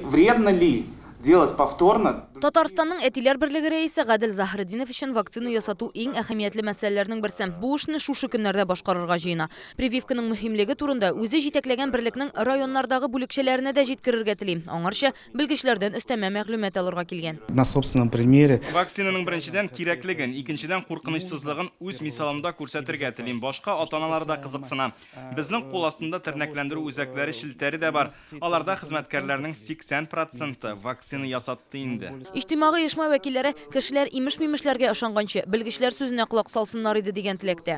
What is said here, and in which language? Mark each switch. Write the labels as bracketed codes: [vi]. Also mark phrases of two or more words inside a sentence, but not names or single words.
[ru] вредно ли делать повторно? [tt] Татарстанның әтиләр берлеге рәисе Гадел Заһриддинов өчен вакцина ясату иң әһәмиятле мәсьәләләрнең берсе. Бу эшне шушы көннәрдә башкарырга җыена. Прививканың мөһимлеге турында үзе җитәкләгән берлекнең районнардагы бүлекчәләренә дә җиткерергә тели. Аңарча белгечләрдән өстәмә мәгълүмат алырга килгән. [ru] На собственном примере. [tt] Вакцинаның беренчедән кирәклеген, икенчедән куркынычсызлыгын үз мисалымда күрсәтергә телим. Башка ата-аналар да кызыксына. Безнең кул астында тернәкләндерү үзәкләре шелтәре дә бар. Аларда хезмәткәрләрнең 80% вакцина ясатты инде. Иҗтимагый оешма вәкилләре кешеләр имеш-мимешләргә ышанганчы белгечләр сүзенә колак салсыннар иде дигән теләктә.